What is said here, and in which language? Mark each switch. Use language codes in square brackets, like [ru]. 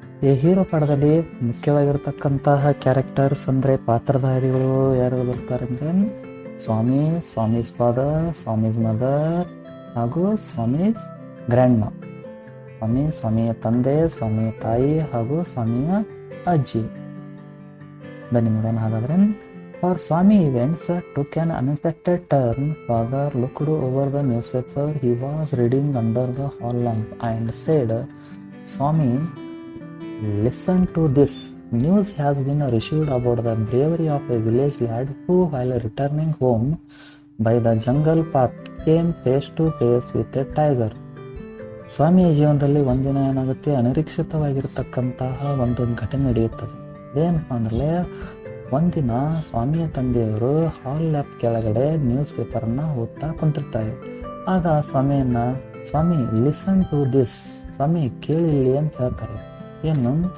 [kn] A hero ಪಾಠದಲ್ಲಿ ಮುಖ್ಯವಾಗಿರ್ತಕ್ಕಂತಹ characters ಅಂದರೆ ಪಾತ್ರಧಾರಿಗಳು ಯಾರು ಬರ್ತಾರೆ ಅಂದರೆ ಸ್ವಾಮೀಸ್ ಫಾದರ್, ಸ್ವಾಮೀಸ್ ಮದರ್ ಹಾಗೂ ಸ್ವಾಮೀಸ್ ಗ್ರ್ಯಾಂಡ್ ಮಾ. ಸ್ವಾಮಿಯ ತಂದೆ, ಸ್ವಾಮಿಯ ತಾಯಿ ಹಾಗೂ ಸ್ವಾಮಿಯ ಅಜ್ಜಿ. ಬನ್ನಿ ನೋಡೋಣ. [en] ಹಾಗಾದರೆ for Swami events took an unexpected turn. Father looked over the newspaper he was reading under the hall lamp and said, Swami, listen to this. News has been received about the bravery of a village lad who, while returning home by the jungle path, came face to face with a tiger. [kn] ಸ್ವಾಮಿಯ ಜೀವನದಲ್ಲಿ ಒಂದಿನ ಏನಾಗುತ್ತೆ, ಅನಿರೀಕ್ಷಿತವಾಗಿರ್ತಕ್ಕಂತಹ ಒಂದು ಘಟನೆ ನಡೆಯುತ್ತದೆ. ಏನಪ್ಪ ಅಂದರೆ, ಒಂದಿನ ಸ್ವಾಮಿಯ ತಂದೆಯವರು ಹಾಲ್ ಲ್ಯಾಪ್ ಕೆಳಗಡೆ ನ್ಯೂಸ್ ಪೇಪರನ್ನು ಓದ್ತಾ ಕುಂತಿರ್ತಾರೆ. ಆಗ ಸ್ವಾಮಿ [en] listen to this, [kn] ಸ್ವಾಮಿ ಕೇಳಿಲ್ಲಿ ಅಂತ ಹೇಳ್ತಾರೆ. ಏನು?